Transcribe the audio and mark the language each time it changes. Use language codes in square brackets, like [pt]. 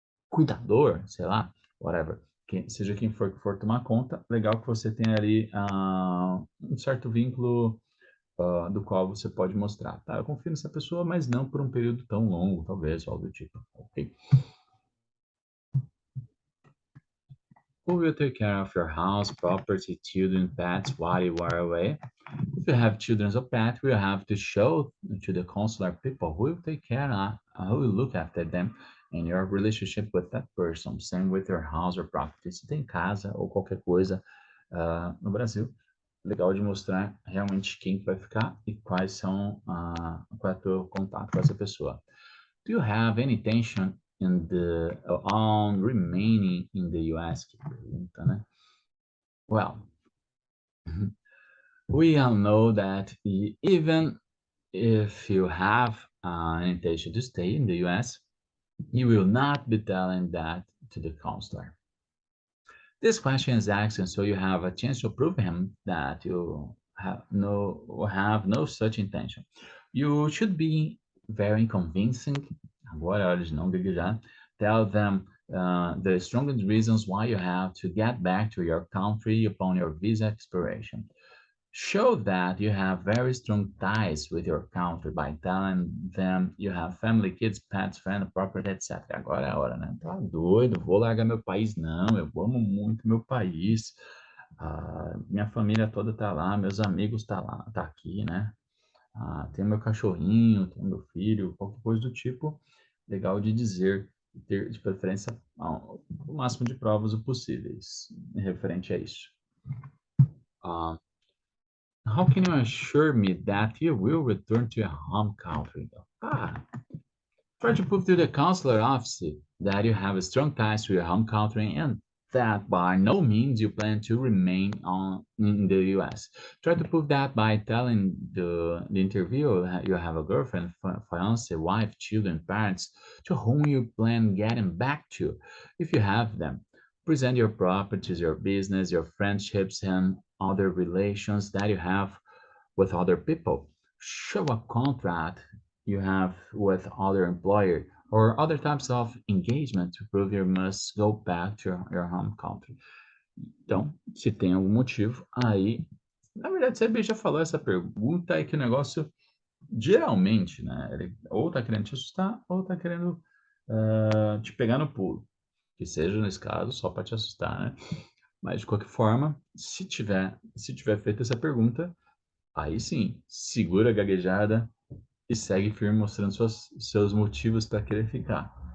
[pt] Cuidador, sei lá, whatever, seja quem for que for tomar conta, legal que você tenha ali um certo vínculo do qual você pode mostrar, tá? Eu confio nessa pessoa, mas não por um período tão longo, talvez, algo do tipo, ok? [en] Who will take care of your house, property, children, pets while you are away? If you have children or pets, we have to show to the consular people who will take care of, who will look after them in your relationship with that person. Same with your house or property. [pt] Se tem casa ou qualquer coisa no Brasil, legal de mostrar realmente quem que vai ficar e quais são, qual é o teu contato com essa pessoa. [en] Do you have any intention in the on remaining in the US? [pt] Que pergunta, né? [en] Well, we all know that even if you have an intention to stay in the US, you will not be telling that to the counselor. This question is asked so you have a chance to prove him that you have no such intention. You should be very convincing. [pt] Agora é hora de não gaguejar. [en] Tell them the strongest reasons why you have to get back to your country upon your visa expiration. Show that you have very strong ties with your country by telling them you have family, kids, pets, friends, property, etc. [pt] Agora é a hora, né? Tá doido, vou largar meu país, não. Eu amo muito meu país. Minha família toda tá lá, meus amigos tá lá, tá aqui, né? Tem meu cachorrinho, tem meu filho, qualquer coisa do tipo. Legal de dizer, ter de preferência o máximo de provas possíveis referente a isso. [en] How can you assure me that you will return to your home country? Try to prove to the consular office that you have strong ties to your home country and that by no means you plan to remain in the US. Try to prove that by telling the interviewer that you have a girlfriend, fiance, wife, children, parents to whom you plan getting back to if you have them. Present your properties, your business, your friendships, and other relations that you have with other people. Show a contract you have with other employer or other types of engagement to prove you must go back to your home country. [pt] Então, se tem algum motivo, aí, na verdade, você já falou essa pergunta é que o negócio, geralmente, né, ele ou tá querendo te assustar ou tá querendo te pegar no pulo. Que seja, nesse caso, só para te assustar, né? Mas, de qualquer forma, se tiver feito essa pergunta, aí sim, segura a gaguejada e segue firme mostrando seus motivos para querer ficar.